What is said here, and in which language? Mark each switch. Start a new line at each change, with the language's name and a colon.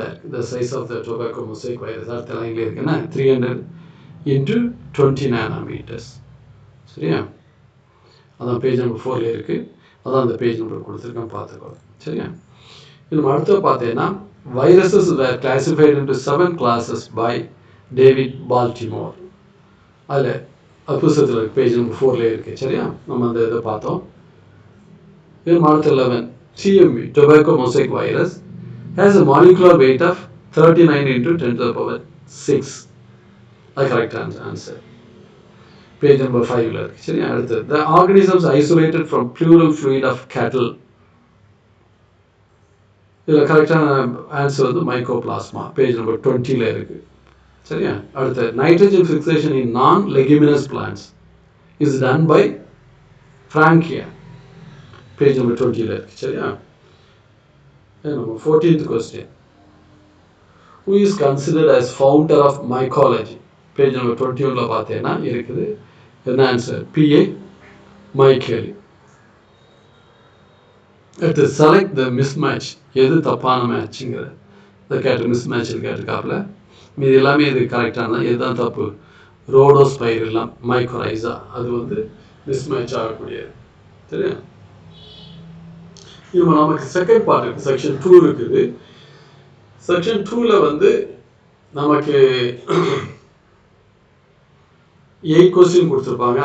English: The size of the tobacco mosaic virus
Tamil: அடுத்த லைன்ல இருக்குன்னா
English: 300 into 20 nanometers.
Tamil: சரியா? அதான் பேஜ் நம்பர் 4ல இருக்கு. அதான் அந்த பேஜ் நம்பர் கொடுத்துருக்கேன், பார்த்துக்கோ. சரியா? இன்னும் அடுத்து பார்த்தீங்கன்னா
English: viruses were classified into 7 classes by David Baltimore.
Tamil: அதில் புத்தகத்தில் பேஜ் நம்பர் 4ல இருக்கு. சரியா? நம்ம அந்த இதை பார்த்தோம். இன்னும் அடுத்த
English: 11 TMV tobacco mosaic virus has a molecular weight of 39 into 10⁶. அது correct answer. Page number 5ல
Tamil: இருக்கு. சரியா? அடுத்து,
English: the organisms isolated from pleural fluid of cattle.
Tamil: இதில் கரெக்டான ஆன்சர் வந்து மைக்கோபிளாஸ்மா. பேஜ் நம்பர் 20ல இருக்கு. சரியா? அடுத்து,
English: nitrogen fixation in non-leguminous plants is done by Frankia. Page number 20ல இருக்கு. சரியா? 14th question, who is considered as founder of mycology?
Tamil: Page number 21ல பார்த்தேன்னா இருக்குது. என்ன ஆன்சர்? PA மைக்கேலி. அடுத்து,
English: select the mismatch.
Tamil: எது தப்பான மேட்சுங்கிற இதை கேட்டு மிஸ்மேட்சில் கேட்டுக்காப்புல. மீது எல்லாமே இது கரெக்டான, எதுதான் தப்பு? ரோடோஸ்பைரில்லாம் மைக்ரோரைசா, அது வந்து மிஸ்மேட்ச் ஆகக்கூடியது. சரியா? இப்போ நமக்கு செகண்ட் பார்ட் இருக்குது, செக்ஷன் 2 இருக்குது. செக்ஷன் 2ல வந்து நமக்கு 8 கொஸ்டின் கொடுத்துருப்பாங்க.